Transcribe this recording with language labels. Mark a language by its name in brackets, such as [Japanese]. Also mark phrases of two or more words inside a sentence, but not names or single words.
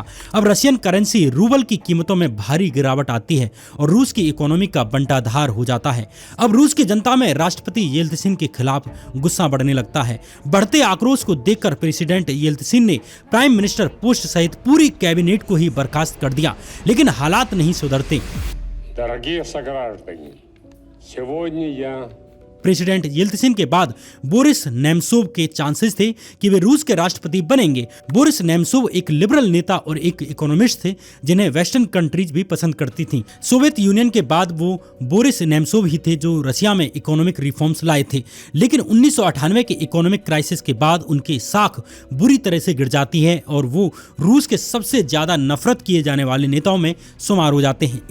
[Hindi] अब [English] Russian currency [Hindi] रूबल की कीमतों में भारी गिरावट आती है और रूस की इकोनॉमी का बंटाधार हो जाता है। अब रूस की जनता में राष्ट्रपति येल्त्सिन के खिलाफ गुस्सा बढ़ने लगता है। बढ़ते आक्रोश को देखकर प्रेसिडेंट येल्त्सिन ने [English] prime minister [Hindi] पोस्ट सहित पूरी कैबिनेट को ही बर्खास्त कर दिया, लेकिन हालात नहीं सुधरते। [Russian] Дорогие сограждане, сегодня я [Hindi] प्रेसिडेंट येल्त्सिन के बाद बोरिस नेमसोव के चांसेस थे कि वे रूस के राष्ट्रपति बनेंगे। बोरिस नेमसोव एक लिबरल नेता और एक इकोनॉमिस्ट थे जिन्हें [English] western countries [Hindi] भी पसंद करती थीं। सोवियत यूनियन के बाद वो बोरिस नेमसोव ही थे जो रशिया में [English] economic reforms [Hindi] लाए थे, लेकिन 1998 के [English] economic crisis [Hindi] के बाद उनकी साख बुरी तरह से गिर जाती है और वो रूस के सबसे ज्यादा नफरत किए जाने वाले नेताओं में शुमार हो जाते हैं।